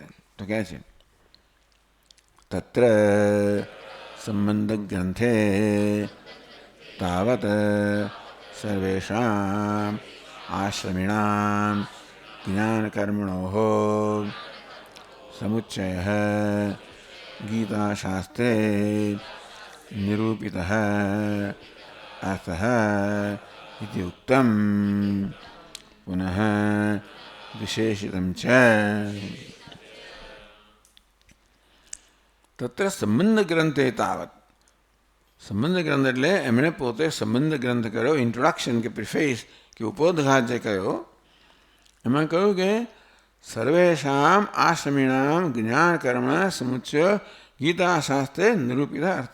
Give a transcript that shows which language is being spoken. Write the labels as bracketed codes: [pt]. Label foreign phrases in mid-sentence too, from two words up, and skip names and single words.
[gu] તો કહે છે [sa] तत्र संबंध ग्रंथे तावत् सर्वेषां आश्रमिणां ज्ञानकर्मणोः समुच्चयः गीताशास्त्रे निरूपितः अर्थः इति उक्तं पुनः विशेषितं च. तत्र संबंध ग्रंथे तावत. [gu] સંબંધ ગ્રંથ એટલે એમણે પોતે સંબંધ ગ્રંથ કર્યો, ઇન્ટ્રોડક્શન કે પ્રિફેસ કે ઉપોદ્ઘાત જે કર્યો, એમાં કહ્યું કે [sa] सर्वेषाम् आश्रमिणाम् ज्ञान कर्म समुच्चय गीताशास्त्रे निरूपित अर्थ.